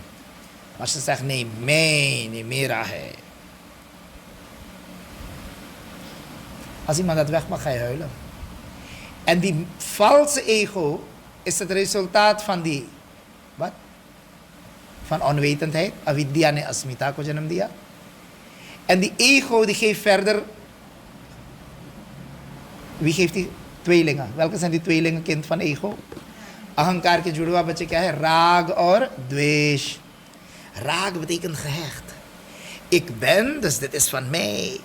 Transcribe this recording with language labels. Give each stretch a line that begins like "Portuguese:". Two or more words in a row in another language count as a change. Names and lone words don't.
Dutch: Maar als je zegt, nee, mij, nee,
Hindi: मेरा है.
Dutch: Als iemand dat wegpakt, ga je huilen. En die valse ego is het resultaat van die, wat? Van onwetendheid.
Hindi: अविद्या ने अस्मिता को जनम दिया.
Dutch: En die ego die geeft verder. Wie geeft die? Tweelingen. Welke zijn die tweelingen kind van ego?
Hindi: अहंकार के जुड़वा बच्चे क्या है? राग और द्वेष.
Dutch: Raag betekent gehecht. Ik ben, dus dit is van mij.